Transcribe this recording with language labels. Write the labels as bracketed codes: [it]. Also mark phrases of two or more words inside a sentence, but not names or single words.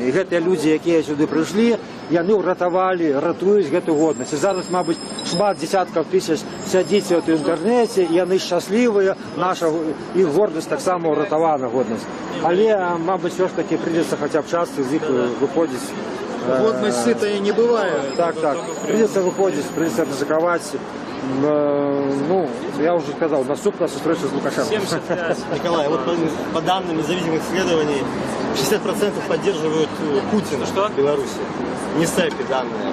[be] І гэтыя людзі, якія сюды прыйшлі, яны ўратавалі, ратуюць гэту годнасць. І зараз, мабыць, шмат дзесяткаў тысяч сядзіць у інтэрнэце, і яны шчаслівыя, наша іх гордасць таксама ўратавана годнасць. Але, мабыць, [ru] все ж таки придется [be] хаця б часто з іх выходзіць. [ru] Годность сытая не бывает. Так. Придется выходить, придется рисковать. Ну, я уже сказал, наступна встреча с Лукашенко. Николай, вот по данным независимых исследований, 60% поддерживают Путина в Беларуси. Не СЭПи данные.